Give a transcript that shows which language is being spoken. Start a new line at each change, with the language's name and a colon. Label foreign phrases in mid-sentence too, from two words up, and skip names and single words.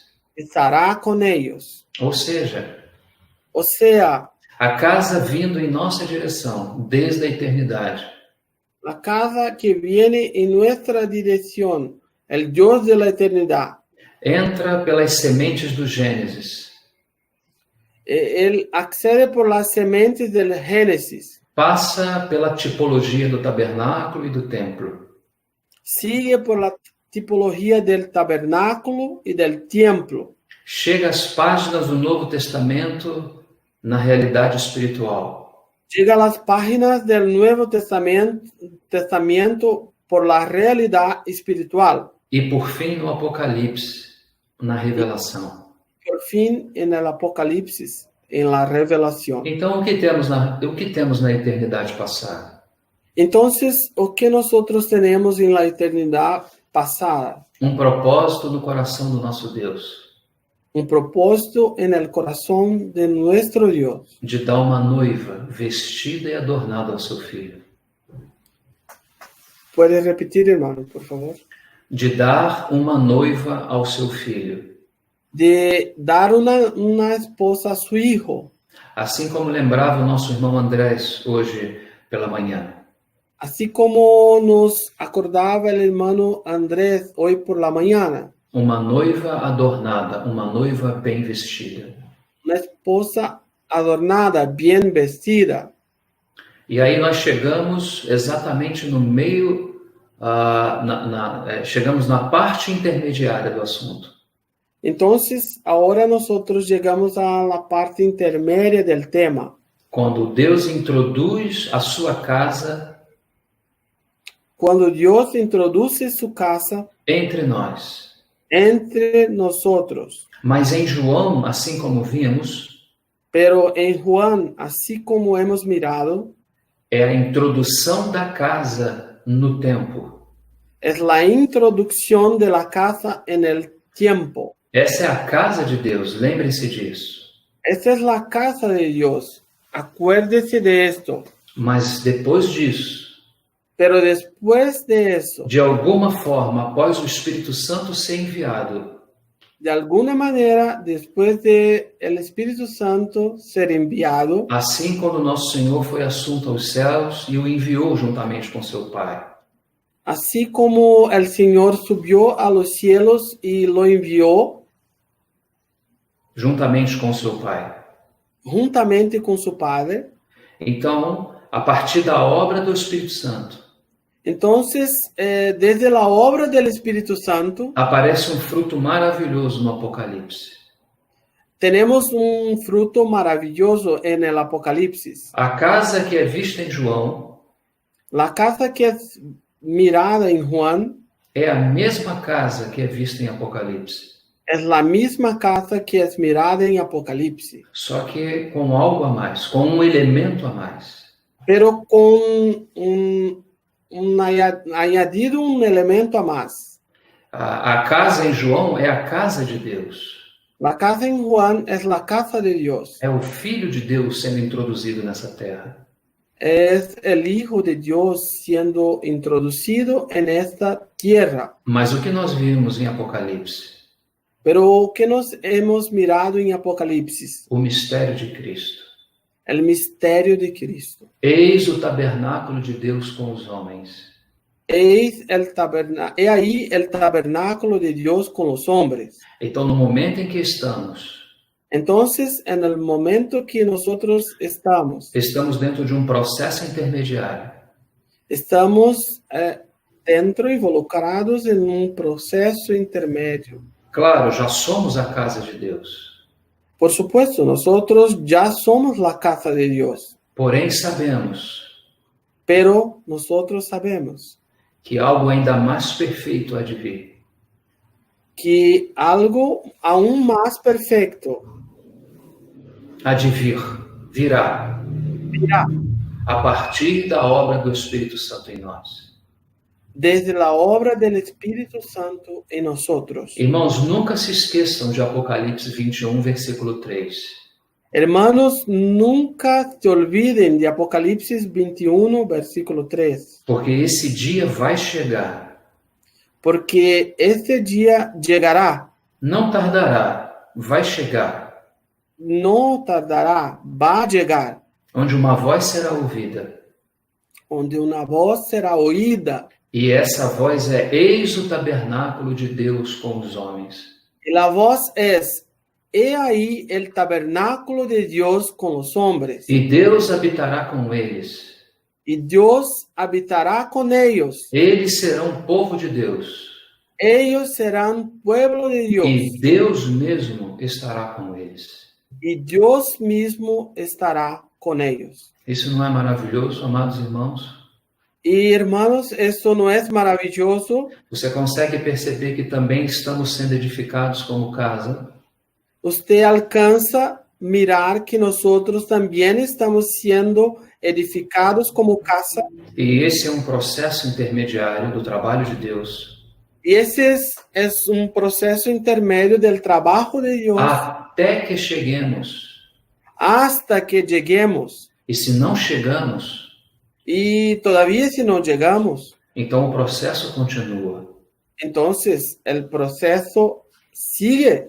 Spanish: estará con ellos.
Portuguese: Ou seja,
Spanish: O sea,
Portuguese: a casa vindo em nossa direção desde a eternidade.
Spanish: la casa que viene en nuestra dirección, el Dios de la eternidad.
Portuguese: Entra pelas sementes do Gênesis.
Spanish: Él accede por las sementes del Génesis,
Portuguese: Passa pela tipologia do tabernáculo e do templo.
Spanish: sigue por la tipología del tabernáculo y del templo,
Portuguese: Chega às páginas do Novo Testamento na realidade espiritual.
Spanish: llega a las páginas del Nuevo Testamento por la realidad espiritual,
Portuguese: E por fim no Apocalipse, na revelação.
Spanish: por fin en el Apocalipsis, en la revelación.
Portuguese: Então o que temos na eternidade passada?
Spanish: Entonces, ¿o qué nosotros tenemos en la eternidad pasada?
Portuguese: Um propósito no coração do nosso Deus,
Spanish: Un propósito en el corazón de nuestro Dios,
Portuguese: de dar uma noiva vestida e adornada ao seu filho.
Spanish: ¿puede repetir, hermano, por favor?
Portuguese: De dar uma noiva ao seu filho.
Spanish: De dar una esposa a su hijo,
Portuguese: Assim como lembrava o nosso irmão Andrés hoje pela manhã.
Spanish: así como nos acordaba el hermano Andrés hoy por la mañana,
Portuguese: Uma noiva adornada, uma noiva bem vestida.
Spanish: una esposa adornada, bien vestida.
Portuguese: E aí nós chegamos exatamente no meio, chegamos na parte intermediária do assunto.
Spanish: Entonces, ahora nosotros llegamos a la parte intermedia del tema,
Portuguese: Quando Deus introduz a sua casa
Spanish: cuando Dios introduce su casa
Portuguese: entre nós.
Spanish: entre nosotros.
Portuguese: Mas em João, assim como vimos,
Spanish: Pero en Juan, así como hemos mirado,
Portuguese: é a introdução da casa no tempo.
Spanish: es la introducción de la casa en el tiempo.
Portuguese: Essa é a casa de Deus, lembre-se disso.
Spanish: Esta es la casa de Dios. Acuérdese de esto.
Portuguese: Mas depois disso,
Spanish: Pero después de eso,
Portuguese: de alguma forma, após o Espírito Santo ser enviado,
Spanish: de alguna manera, después de el Espíritu Santo ser enviado,
Portuguese: assim como nosso Senhor foi assunto aos céus e o enviou juntamente com seu Pai.
Spanish: así como el Señor subió a los cielos y lo envió
Portuguese: Juntamente com seu Pai.
Spanish: juntamente con su Padre,
Portuguese: Então, a partir da obra do Espírito Santo,
Spanish: entonces, desde la obra del Espíritu Santo,
Portuguese: aparece um fruto maravilhoso no Apocalipse.
Spanish: tenemos un fruto maravilloso en el Apocalipsis.
Portuguese: A casa que é vista em João
Spanish: La casa que es mirada en Juan
Portuguese: é a mesma casa que é vista em Apocalipse,
Spanish: es la misma casa que es mirada en Apocalipsis,
Portuguese: só que com algo a mais, com um elemento a mais.
Spanish: pero con añadido un elemento a más.
Portuguese: A casa em João é a casa de Deus.
Spanish: La casa en Juan es la casa de Dios.
Portuguese: É o Filho de Deus sendo introduzido nessa terra.
Spanish: Es el Hijo de Dios siendo introducido en esta tierra.
Portuguese: Mas o que nós vimos em Apocalipse?
Spanish: Pero ¿qué nos hemos mirado en Apocalipsis?
Portuguese: O mistério de Cristo.
Spanish: El misterio de Cristo.
Portuguese: Eis o tabernáculo de Deus com os homens.
Spanish: He ahí el tabernáculo de Dios con los hombres.
Portuguese: Então, no momento em que estamos
Spanish: Entonces, en el momento que nosotros estamos
Portuguese: dentro de um processo intermediário.
Spanish: Estamos dentro, involucrados
Portuguese: em um
Spanish: processo intermédio.
Portuguese: Claro, já somos a casa de Deus.
Spanish: Por supuesto, nosotros ya somos la casa de Dios,
Portuguese: Porém, sabemos
Spanish: pero nosotros sabemos
Portuguese: que algo ainda mais perfeito há de vir.
Spanish: que algo aún más perfecto
Portuguese: Há de vir, virá, virá a partir da obra do Espírito Santo em nós.
Spanish: desde la obra del Espíritu Santo en nosotros.
Portuguese: Irmãos, nunca se esqueçam de Apocalipse 21, versículo 3.
Spanish: Hermanos, nunca se olviden de Apocalipsis 21, versículo 3,
Portuguese: Porque esse dia vai chegar,
Spanish: porque este día llegará,
Portuguese: não tardará, vai chegar,
Spanish: no tardará, va a llegar,
Portuguese: onde uma voz será ouvida.
Spanish: onde una voz será oída,
Portuguese: E essa voz é: eis o tabernáculo de Deus com os homens.
Spanish: y la voz es: he ahí el tabernáculo de Dios con los hombres,
Portuguese: E Deus habitará com eles.
Spanish: y Dios habitará con ellos.
Portuguese: Eles serão povo de Deus.
Spanish: Ellos serán pueblo de Dios,
Portuguese: E Deus mesmo estará com eles.
Spanish: y Dios mismo estará con ellos.
Portuguese: Isso não é maravilhoso, amados irmãos?
Spanish: Y hermanos, ¿esto no es maravilloso?
Portuguese: Você consegue perceber que também estamos sendo edificados como casa?
Spanish: Usted alcanza mirar que nosotros también estamos siendo edificados como casa.
Portuguese: E esse é um processo intermediário do trabalho de Deus,
Spanish: Y ese es un proceso intermedio del trabajo de Dios
Portuguese: até que cheguemos.
Spanish: hasta que lleguemos.
Portuguese: E se não chegamos,
Spanish: Y todavía si no llegamos,
Portuguese: então o processo continua.
Spanish: entonces el proceso sigue.